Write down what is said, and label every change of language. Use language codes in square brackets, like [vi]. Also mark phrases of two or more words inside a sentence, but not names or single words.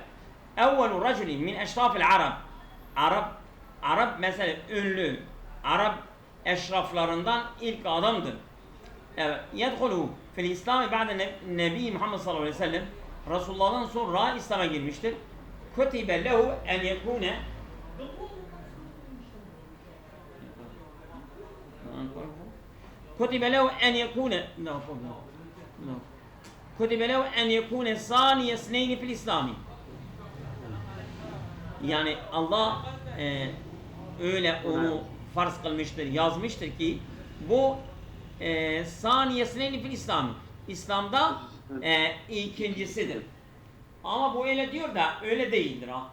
[ar] أول رجل من أشراف العرب. [tr] Arap mesela ünlü. Arap eşraflarından ilk adamdır. Evet. [ar] يدخل في الإسلام بعد النبي محمد صلى الله عليه وسلم. [tr] Resulullah'dan sonra İslam'a girmiştir. [ar] كتب له أن يكون كتب له أن يكون كتب له أن يكون ثاني اثنين في الإسلام. [tr] Yani Allah öyle onu farz kılmıştır, yazmıştır ki bu saniyesini [ar] في الإسلام. [tr] İslam'da ikincisidir. Ama bu öyle diyor da öyle değildir ha.